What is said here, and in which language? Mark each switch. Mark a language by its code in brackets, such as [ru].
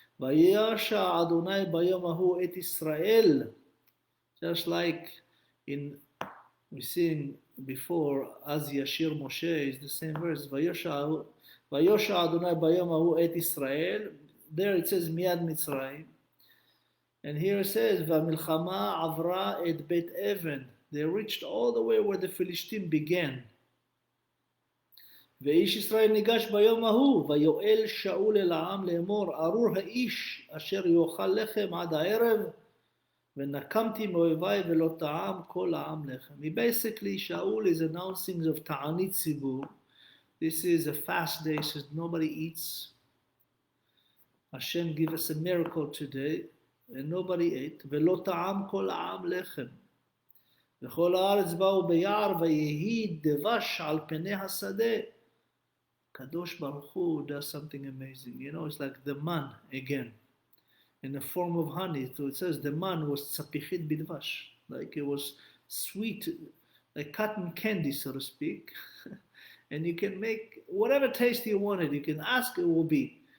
[he] וישע אדוני ביום ההוא את ישראל, [en] just like in we seen before, as Yashir Moshe is the same verse. [he] Vayosha Adonai bayom hahu et Israel. [en] There it says [he] Miad Mitzrayim, [en] and here it says [he] Vamilchama avra et Bet Even. [en] They reached all the way where the Philistines began. [he] ואיש ישראל ניגש ביום ההוא, ויואל שאול אל העם לאמור, ארור האיש אשר יאכל לחם עד הערב, ונקמתי מאויביי ולא טעם כל העם לחם. [en] Basically, Shaul is announcing of Ta'anit Tzibur. This is a fast day, says nobody eats. Hashem give us a miracle today, and nobody ate. [he] ולא טעם כל העם לחם. וכל הארץ באו ביער, ויהי דבש על פני השדה. [en] Kadosh Baruch Hu does something amazing. You know, it's like the man again, in the form of honey. So it says the man was [he] tzapichit bidvash, [en] like it was sweet, like cotton candy, so to speak. And you can make whatever taste you wanted. You can ask, it will be.